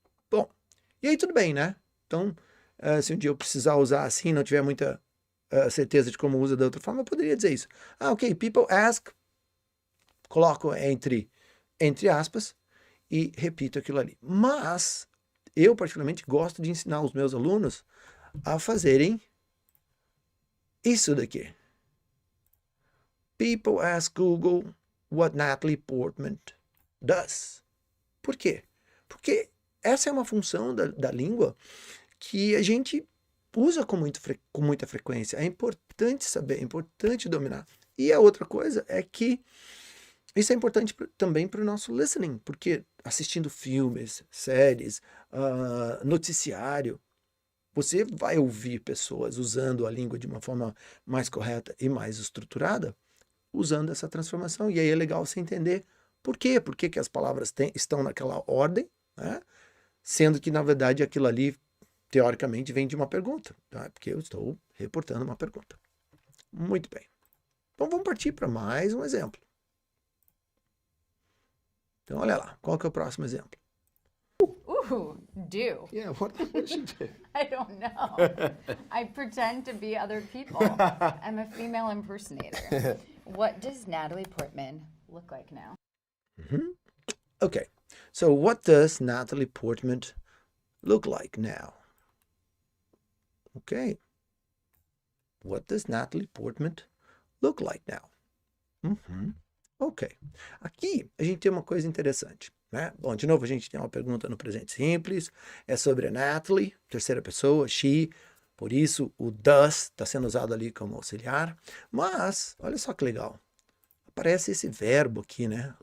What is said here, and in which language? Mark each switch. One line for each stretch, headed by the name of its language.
Portuguese: Bom, e aí tudo bem, né? Então, se um dia eu precisar usar assim, não tiver muita certeza de como usa da outra forma, eu poderia dizer isso. Ah, ok,
English: people ask,
Portuguese: coloco entre aspas e repito aquilo ali. Mas, eu particularmente gosto de ensinar os meus alunos a fazerem isso daqui.
English: People ask Google what Natalie Portman does.
Portuguese: Por quê? Porque essa é uma função da língua que a gente usa com muita frequência. É importante saber, é importante dominar. E a outra coisa é que isso é importante também para o nosso listening, porque assistindo filmes, séries, noticiário, você vai ouvir pessoas usando a língua de uma forma mais correta e mais estruturada, usando essa transformação. E aí é legal você entender por quê. Por que as palavras estão naquela ordem, né? Sendo que, na verdade, aquilo ali, teoricamente, vem de uma pergunta. Tá? Porque eu estou reportando uma pergunta. Muito bem. Então, vamos partir para mais um exemplo. Então, olha lá. Qual que é o próximo exemplo?
English: Ooh, do. Yeah, what does she do? I don't know. I pretend to be other people. I'm a female impersonator. What does Natalie Portman look like now? Okay. So what does Natalie Portman look like now? Okay. What does Natalie Portman look like now? Ok.
Portuguese: Aqui a gente tem uma coisa interessante, né? Bom, de novo, a gente tem uma pergunta no presente simples, é sobre a Natalie, terceira pessoa, she, por isso o does está sendo usado ali como auxiliar, mas, olha só que legal, aparece esse verbo aqui, né?